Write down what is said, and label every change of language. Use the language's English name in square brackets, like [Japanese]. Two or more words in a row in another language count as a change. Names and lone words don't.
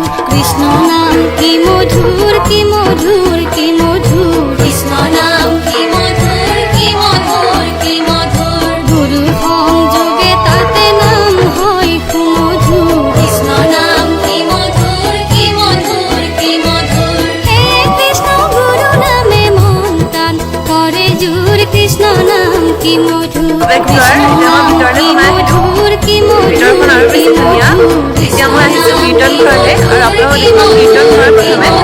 [Bangla] কৃষ্ণ নাম কি মধুর কি মধুর কি মধুর কৃষ্ণ নাম কি মধুর কি মধুর কি মধুর গুরু সংযোগে তাতে নাম হয় সুমধুর কৃষ্ণ নাম কি মধুর কি মধুর কি মধুর হে কৃষ্ণ গুরু নামে মন টান করে জোর কৃষ্ণ নাম কি মধুর কৃষ্ণ নাম কি মধুর কি [Assamese] ভিতৰখন আৰু মধুৰ কি বেছি ধুনীয়া মধুৰ এতিয়া মই আহিছোঁ কীৰ্তন ঘৰলৈ আৰু আপোনালোকক কীৰ্তন ঘৰ প্ৰথমে